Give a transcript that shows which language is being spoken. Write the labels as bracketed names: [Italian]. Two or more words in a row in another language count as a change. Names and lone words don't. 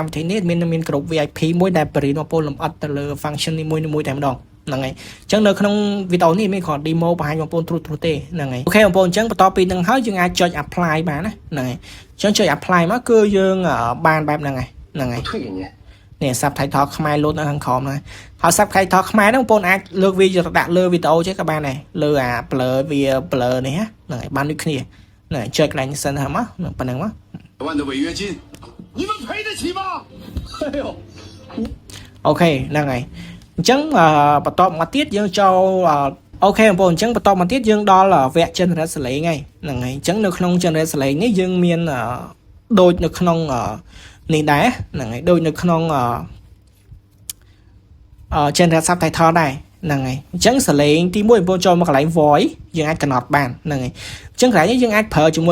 [Khmer] វិធីនេះមានក្រុម VIP មួយដែលបរិញ្ញាបងប្អូនលម្អិតទៅលើ function នីមួយតែម្ដងហ្នឹងហើយអញ្ចឹងនៅក្នុងវីដេអូនេះមានគ្រាន់ demo បង្ហាញបងប្អូនទ្រុសទេហ្នឹងហើយអូខេបងប្អូនអញ្ចឹងបន្ទាប់ពីហ្នឹងហើយយើងអាចចុច apply បានណាហ្នឹងហើយអញ្ចឹងចុច apply មកគឺយើងបានបែបហ្នឹងហើយហ្នឹងហើយនេះ subtitle ខ្មែរលោតនៅខាងក្រោមហ្នឹងហើយ subtitle ខ្មែរហ្នឹងបងប្អូនអាចលើកវាយកទៅដាក់លើវីដេអូចេះក៏បានដែរលើអា blur វា blur នេះហ្នឹងហើយបានដូចគ្នាហ្នឹងហើយចុចកន្លែងសិនហ្នឹងមកប៉ុណ្្នឹងមក [Chinese] 万的违约金，你们赔得起吗？哎呦！ [Khmer] អូខេហ្នឹងហើយអញ្ចឹងបន្តមកទៀតយើងចូលអូខេបងប្អូនអញ្ចឹងបន្តមកទៀតយើងដល់វគ្គ generate សលេងហើយហ្នឹងហើយអញ្ចឹងនៅក្នុង generate សលេងនេះយើងមានដូចនៅក្នុងនេះដែរហ្នឹងហើយដូចនៅក្នុង [English] generate subtitle [Khmer] ដែរហ្នឹងហើយអញ្ចឹងសលេងទី1បងប្អូនចូលមកកន្លែង voice យើងអាចកំណត់បានហ្នឹងហើយអញ្ចឹងកន្លែងនេះយើងអាចប្រើជាមួយ